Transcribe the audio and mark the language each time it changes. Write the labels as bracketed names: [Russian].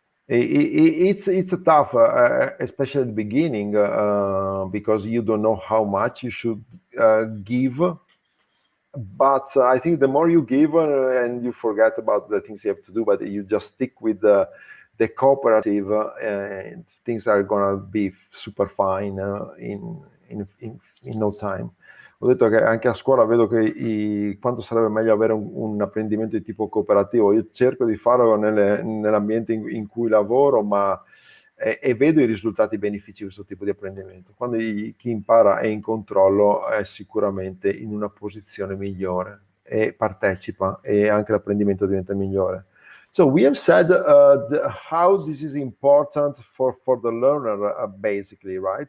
[English] It's a tough, especially at the beginning, because you don't know how much you should give. But I think the more you give, and you forget about the things you have to do, but you just stick with the cooperative, and things are gonna be super fine in no time. [Italian] Ho detto che anche a scuola vedo che quanto sarebbe meglio avere un apprendimento di tipo cooperativo. Io cerco di farlo nell'ambiente in cui lavoro, ma e vedo i risultati benefici di questo tipo di apprendimento. Quando chi impara è in controllo è sicuramente in una posizione migliore e partecipa, e anche l'apprendimento diventa migliore. [English] So we have said how this is important for the learner, basically, right?